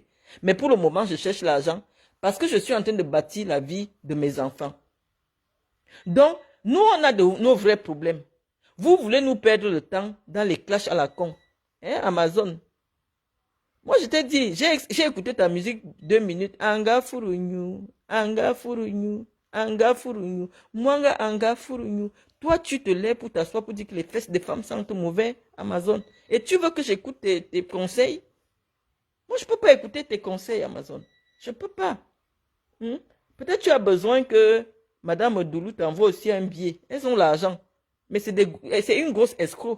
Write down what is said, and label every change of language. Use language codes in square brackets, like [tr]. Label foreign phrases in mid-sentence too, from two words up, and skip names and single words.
[fr] Mais pour le moment, je cherche l'argent parce que je suis en train de bâtir la vie de mes enfants. Donc, nous, on a nos vrais problèmes. Vous voulez nous perdre le temps dans les clashs à la con. Hein, Amazon. Moi, je t'ai dit, j'ai écouté ta musique 2 minutes. Anga furunyu, anga furunyu, anga furunyu, mwanga anga furunyu. Toi, tu te lèves pour t'asseoir pour dire que les fesses des femmes sentent mauvais, Amazon. Et tu veux que j'écoute tes conseils? Moi, je ne peux pas écouter tes conseils, Amazon. Je ne peux pas. Hmm? Peut-être tu as besoin que Madame Doulou t'envoie aussi un billet. Elles ont l'argent. Mais c'est une grosse escroc.